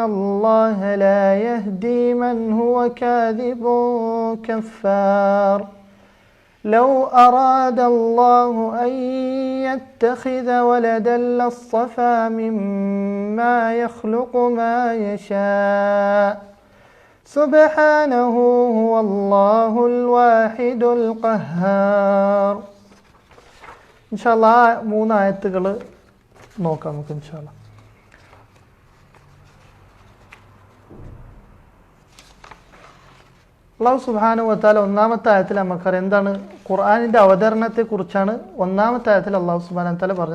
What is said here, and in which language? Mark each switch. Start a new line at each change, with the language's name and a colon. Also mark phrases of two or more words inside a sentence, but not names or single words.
Arabic: الله لا يهدي من هو كاذب كفار لو أراد الله أن يتخذ ولدا لاصطفى مما يخلق ما يشاء سبحانه هو الله الواحد القهار. إن شاء الله
Malayalam: 3 ആയത്തുകൾ നോക്കാം നമുക്ക്
Arabic: إن شاء الله. الله سبحانه وتعالى
Malayalam: ഒന്നാമത്തെ ആയത്തിൽ നമുക്കറിയാം എന്താണ്? ഖുർആനിൻ്റെ അവതരണത്തെക്കുറിച്ചാണ് ഒന്നാമത്തെ ആയത്തിൽ
Arabic: الله سبحانه وتعالى
Malayalam: പറഞ്ഞത്.